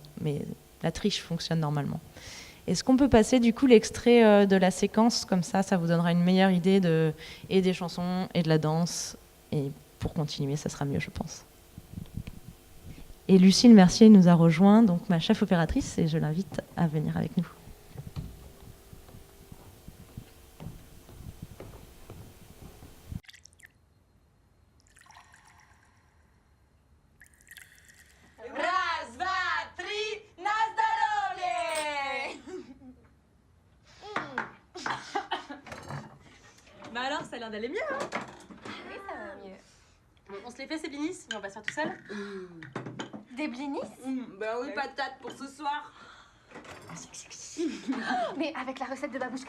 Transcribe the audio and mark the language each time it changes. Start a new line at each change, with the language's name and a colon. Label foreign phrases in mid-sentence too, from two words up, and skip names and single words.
French: Mais la triche fonctionne normalement. Est-ce qu'on peut passer du coup l'extrait de la séquence, comme ça vous donnera une meilleure idée et des chansons et de la danse. Et pour continuer, ça sera mieux, je pense. Et Lucille Mercier nous a rejoint, donc ma chef opératrice, et je l'invite à venir avec nous.
Russian: Раз, два, три, на здоровье!
French: Bah alors, ça a l'air d'aller mieux, hein? Oui, ça va mieux. On se les fait, ces blinis? Et on va se faire tout seul? Des blinis? Bah oui, patate pour ce soir. Mais avec la recette de Babouchka?